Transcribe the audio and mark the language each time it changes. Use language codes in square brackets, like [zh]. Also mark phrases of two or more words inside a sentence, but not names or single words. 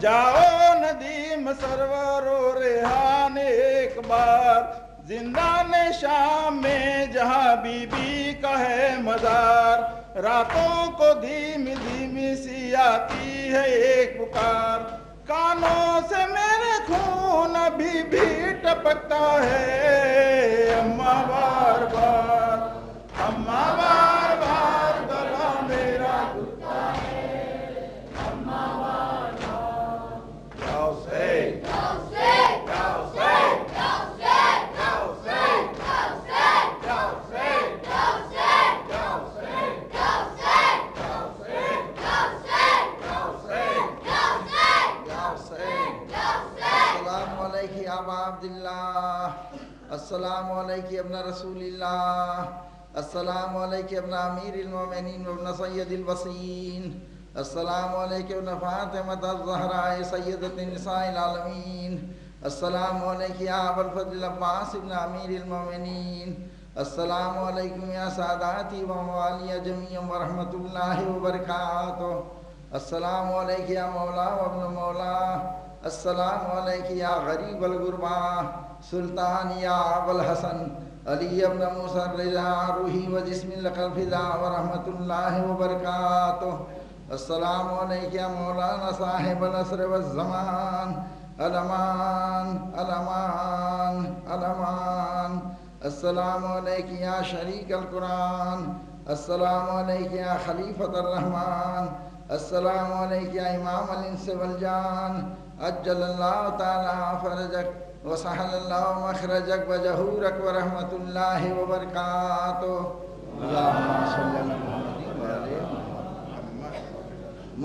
[ur] جاؤ ندیم سرور و ریحان ایک بار، زندان شام میں جہاں بی بی کا ہے مزار، راتوں کو دھیمی دھیمی سی آتی ہے ایک پکار، کانوں سے میرے خون ابھی بھی ٹپکتا ہے، اماں بار بار، اماں بار بار گلا میرا دکھتا ہے، اماں بار بار۔ [ar] یا حسین، یا حسین، یا حسین، یا حسین، یا حسین، یا حسین، یا حسین، یا حسین، یا حسین، یا حسین، یا حسین، یا حسین، یا حسین، یا حسین، یا حسین، یا حسین۔ السلام علیکم یا ابا عبداللہ، السلام علیکم ابن رسول اللہ، السلام علیکم ابن امیر المومنین و ابن سید الوصین، السلام علیکم ابن فاطمۃ الزہراء سیدۃ النساء العالمین، السلام علیکم یا ابا الفضل عباس ابن امیر المومنین، السلام علیکم یا ساداتی و موالی جمیعا ورحمۃ اللہ وبرکاتہ، السلام علیکم یا مولا و ابن مولا، السلام علیکم یا غریب الغربا، سلطان یا ابو الحسن علی ابن موسیٰ الرضا، روحی و جسم لک الفدا ورحمۃ اللہ وبرکاتہ، السلام علیکم یا مولانا صاحب العصر والزمان، الامان الامان الامان، السلام علیکم یا شریک القرآن، السلام علیکم یا خلیفۃ الرحمن، السلام علیکم یا امام الانس والجان، عجل اللہ تعالی فرجک وسہل اللہ مخرجک وجہورک ورحمۃ اللہ وبرکاتہ، اللہم صلی علی محمد وعلی محمد۔